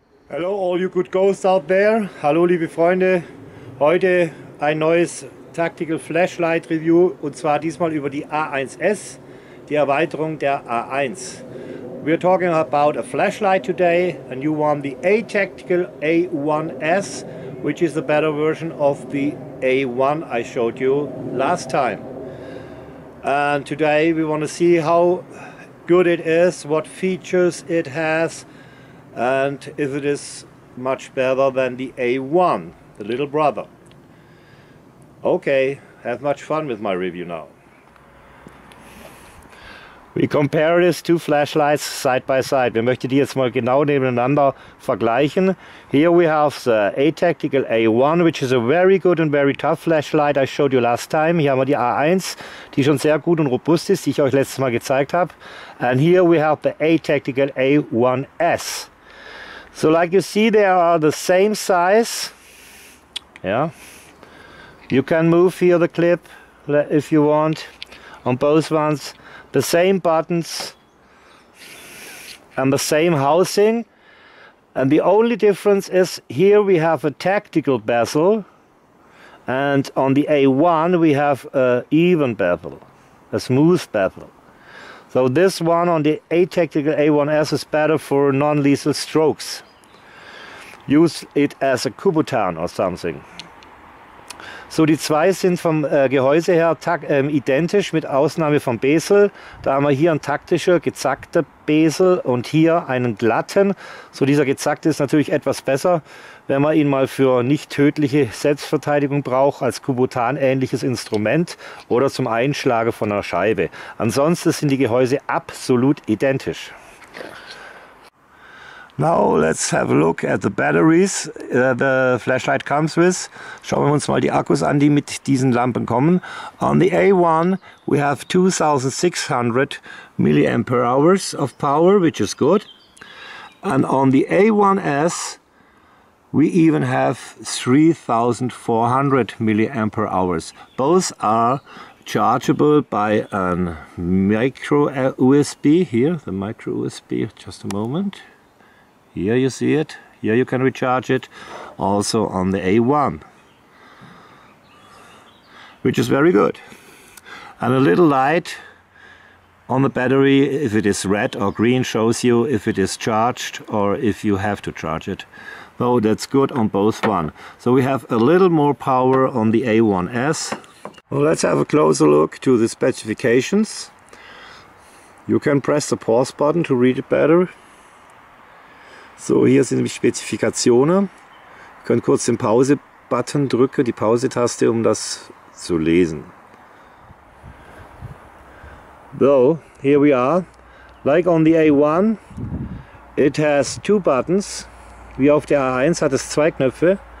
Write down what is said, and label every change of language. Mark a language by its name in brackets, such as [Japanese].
[English] Hello all you good ghosts out there. [German] Hallo liebe Freunde. Heute ein neues [English] Tactical Flashlight Review [German] und zwar diesmal über die A1S, die Erweiterung der A1. [English] We're talking about a flashlight today, a new one, the ATACTICAL A1S, which is the better version of the A1 I showed you last time. And today we want to see how good it is, what features it has, and if it is much better than the A1, the little brother. Okay, have much fun with my review now. We compare these two flashlights side by side. [German] Wir möchten die jetzt mal genau nebeneinander vergleichen. [English] Here we have the ATACTICAL A1, which is a very good and very tough flashlight I showed you last time. [German] Hier haben wir die A1, die schon sehr gut und robust ist, die ich euch letztes Mal gezeigt habe. [English] And here we have the ATACTICAL A1S. So like you see, they are the same size. Yeah. You can move here the clip if you want on both ones. The same buttons and the same housing, and the only difference is here we have a tactical bezel, and on the A1 we have an even bezel, a smooth bezel. So this one on the ATACTICAL A1S is better for non-lethal strokes. Use it as a Kubotan or something. [German] So, die zwei sind vom Gehäuse her identisch, mit Ausnahme vom Bezel. Da haben wir hier einen taktischer, gezackter Bezel und hier einen glatten. So, dieser gezackte ist natürlich etwas besser, wenn man ihn mal für nicht tödliche Selbstverteidigung braucht, als Kubotan-ähnliches Instrument oder zum Einschlagen von einer Scheibe. Ansonsten sind die Gehäuse absolut identisch. [English] Now let's have a look at the batteries the flashlight comes with. [German] Schauen wir uns mal die Akkus an, die mit diesen Lampen kommen. [English] On the A1 we have 2600 mAh of power, which is good. And on the A1S we even have 3400 mAh. Both are chargeable by a micro USB. Here, the micro USB, just a moment. Here you see it, here you can recharge it, also on the A1, which is very good. And a little light on the battery, if it is red or green, shows you if it is charged or if you have to charge it. So that's good on both one. So we have a little more power on the A1S. Well, let's have a closer look to the specifications. You can press the pause button to read it better. [German] So, hier sind die Spezifikationen. Ihr könnt kurz den Pause-Button drücken, die Pause-Taste, um das zu lesen. [English] So, here we are. Like on the A1, it has two buttons. [German] Wie auf der A1 hat es zwei Knöpfe.